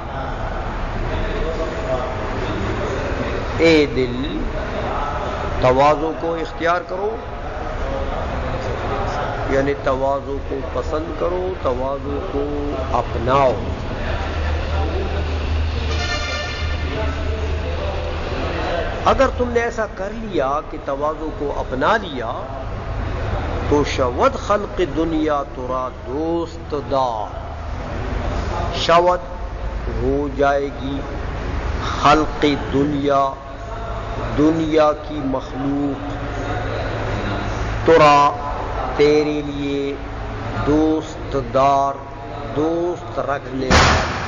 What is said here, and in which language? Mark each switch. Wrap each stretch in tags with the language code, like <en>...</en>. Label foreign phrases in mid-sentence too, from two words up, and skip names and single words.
<ur>اے دل تواضع کو اختیار کرو یعنی تواضع کو پسند کرو تواضع کو اپناؤ. اگر تم نے ایسا کر لیا کہ تواضع کو اپنا لیا تو</ur> <fa>شود خلق دنیا ترا دوست دار.</fa> <ur>شود ہو جائے گی خلق دنیا دنیا کی مخلوق ترا تیرے لیے دوست دار دوست رکھنے والا.</ur>